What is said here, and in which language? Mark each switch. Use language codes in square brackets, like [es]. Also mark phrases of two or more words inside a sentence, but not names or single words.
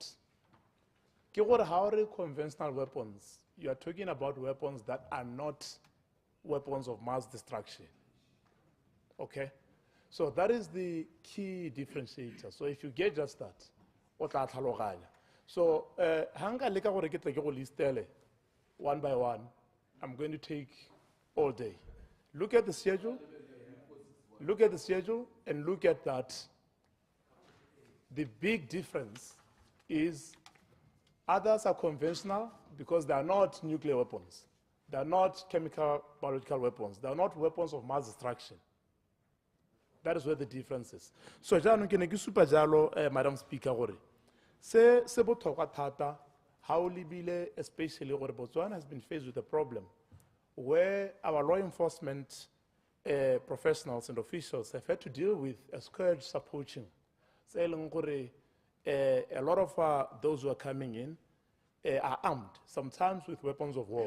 [en] How conventional weapons? You are talking about weapons that are not weapons of mass destruction. Okay? So that is the key differentiator. So if you get just that, what are so [tn] hanga leka gore ke tle ke go listele [en] one by one. I'm going to take all day. Look at the schedule. Look at the schedule and look at that. The big difference is others are conventional because they are not nuclear weapons. They are not chemical, biological weapons. They are not weapons of mass destruction. That is where the difference is. So, Madam Speaker, [tn] se botlhokwa thata ha o lebile [en] especially gore Botswana has been faced with a problem where our law enforcement professionals and officials have had to deal with a scourge poaching. A lot of those who are coming in are armed, sometimes with weapons of war.